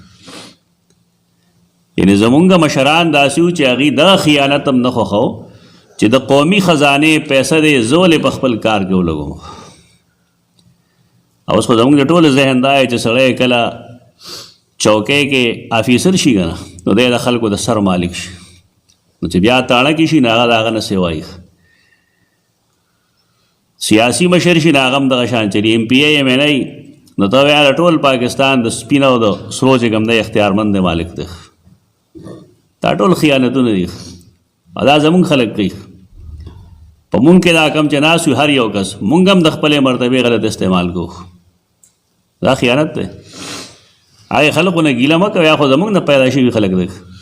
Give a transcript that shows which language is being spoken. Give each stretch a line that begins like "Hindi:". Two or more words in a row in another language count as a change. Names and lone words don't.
Pashto: یعنې زمونږ مشران داسې وو چې هغوی دغه خیانت هم نه خوښو چې د قومي خزانې پیسه دې زه ولې په خپل کار کې ولګوم او اوس خو زمونږ د ټول ذهن دا چې سړی کله چوکۍ کې افیسر شي که نه نو دی د خلکو د سر مالک شي نو چې بیا تاڼه کې شي نو هغه د هغه نه سیوایي سیاسي مشر شي نو هغه هم دغه شان چلي ایم پی ای ایم این ای نو ته وایه د ټول پاکستان د سپین او د سرو چې کوم دی اختیارمند دی مالک دی دا ټول خیانتونه دي دا زمونږ خلک کوي په مونږ کې دا کم چې ناست وي هر یو کس مونږ هم د خپلې مرتبې غلط استعمال کوو دا خیانت دی هغې خلکو نه ګیله مه کوئ یا خو زمونږ نه پیدا شوي خلک دی